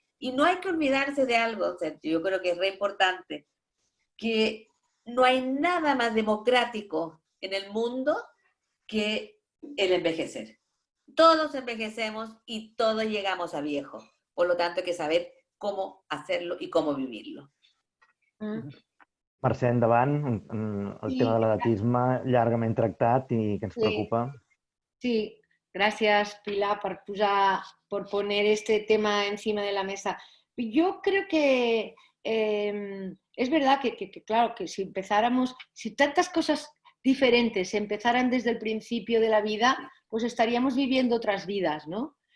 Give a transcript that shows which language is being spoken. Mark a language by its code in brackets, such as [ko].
[es] Y no hay que olvidarse de algo, Sergio, yo creo que es re importante, que no hay nada más democrático en el mundo que el envejecer. Todos envejecemos y todos llegamos a viejo. Por lo tanto, hay que saber cómo hacerlo y cómo vivirlo. [ca] Mercè, endavant. El tema de l'edatisme llargament tractat i que ens preocupa. [es] Sí, gracias Pilar por poner este tema encima de la mesa. Yo creo que es verdad que claro, que si empezáramos, si tantas cosas diferentes empezaran desde el principio de la vida, pues estaríamos viviendo otras vidas, ¿no?